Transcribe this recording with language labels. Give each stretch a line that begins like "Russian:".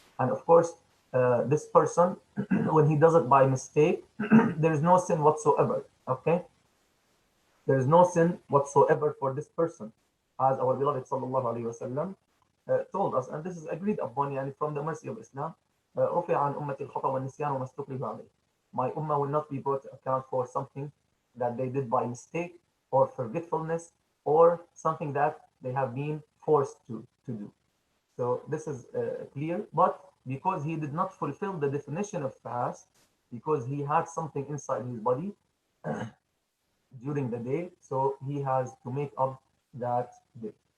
English: And of course, this person, when he does it by mistake, there is no sin whatsoever, okay? There is no sin whatsoever for this person, as our beloved sallallahu alaihi wasallam told us, and this is agreed upon, yani from the mercy of Islam.
Arabic: رفع عن أمة الخطأ والنسيان وما استكرهوا عليه.
English: My ummah will not be brought to account for something that they did by mistake or forgetfulness or something that they have been forced to do. So this is clear, but because he did not fulfill the definition of fast, because he had something inside his body during the day, so he has to make up that day.